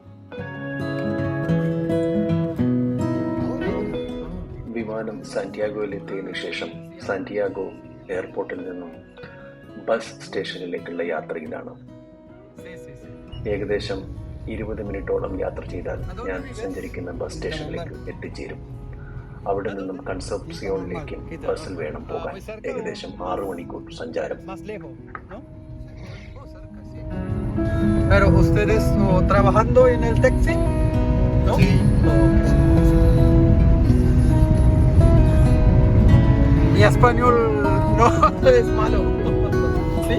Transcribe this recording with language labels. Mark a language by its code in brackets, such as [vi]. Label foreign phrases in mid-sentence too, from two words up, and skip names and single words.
[ml] വിമാനം സാന്റിയാഗോയിലെത്തിയതിനു ശേഷം സാന്റിയാഗോ എയർപോർട്ടിൽ നിന്നും ബസ് സ്റ്റേഷനിലേക്കുള്ള യാത്രയിലാണ്. ഏകദേശം 20 മിനിറ്റോളം യാത്ര ചെയ്താൽ ഞാൻ സഞ്ചരിക്കുന്ന ബസ് സ്റ്റേഷനിലേക്ക് എത്തിച്ചേരും. അവിടെ നിന്നും കൺസെപ്സിയോണിലേക്ക് ബസ്സിൽ വേണം പോകാൻ. ഏകദേശം 6 മണിക്കൂർ സഞ്ചാരം. [es] Pero ustedes trabajando en el taxi, ¿no? Sí. Mi español no es malo. ¿Sí?